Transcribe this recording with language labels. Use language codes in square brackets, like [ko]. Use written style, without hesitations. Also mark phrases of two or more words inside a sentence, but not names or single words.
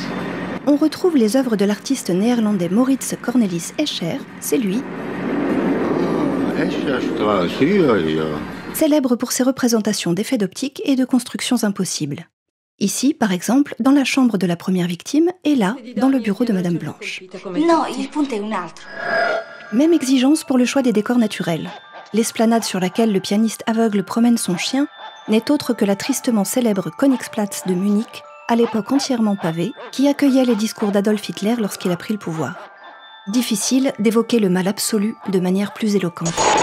[fr] on retrouve les œuvres de l'artiste néerlandais Maurits Cornelis Escher, c'est lui, célèbre pour ses représentations d'effets d'optique et de constructions impossibles. Ici, par exemple, dans la chambre de la première victime, et là, dans le bureau de Madame Blanche. [it] No, il punto è un altro. [fr] Même exigence pour le choix des décors naturels. L'esplanade sur laquelle le pianiste aveugle promène son chien n'est autre que la tristement célèbre Königsplatz de Munich, à l'époque entièrement pavée, qui accueillait les discours d'Adolf Hitler lorsqu'il a pris le pouvoir. Difficile d'évoquer le mal absolu de manière plus éloquente.